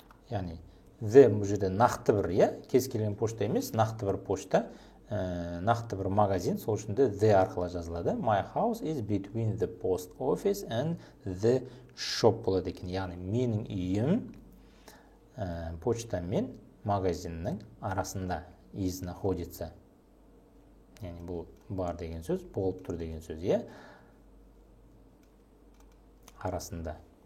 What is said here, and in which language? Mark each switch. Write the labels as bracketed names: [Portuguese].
[Kazakh] Яғни the бұл жерде нақты бір, кез келген почта емес, нақты бір почта, нақты бір магазин, сол үшін де the арқылы жазылады. [English] My house is between the post office and the shop [Kazakh] болады екен. Яғни менің үйім почта мен магазиннің арасында, is находится. Яғни бұл бар деген сөз, болып тұр деген сөз, арасында.